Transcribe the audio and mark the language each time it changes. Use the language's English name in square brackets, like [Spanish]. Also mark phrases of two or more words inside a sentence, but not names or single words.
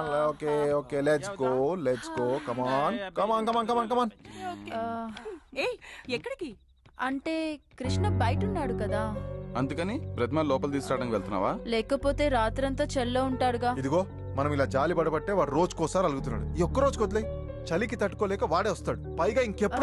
[English] Okay, okay. Let's go. Let's go. Come on. Come on, come on, come on, come on. [Telugu] ఏయ్ ఎక్కడికి? అంటే కృష్ణ బయట ఉన్నాడు కదా, అందుకని ప్రతిమ లోపల తీసుకురావడానికి వెళ్తున్నావా? లేకపోతే రాత్రంతా చెల్లో ఉంటాడుగా. ఇదిగో మనం ఇలా జాలి పడబట్టే వాడు రోజుకోసారి అలుగుతున్నాడు. ఈ ఒక్క రోజుకి వదిలే, చలికి తట్టుకోలేక వాడే వస్తాడు. పైగా ఇంకెప్పుడు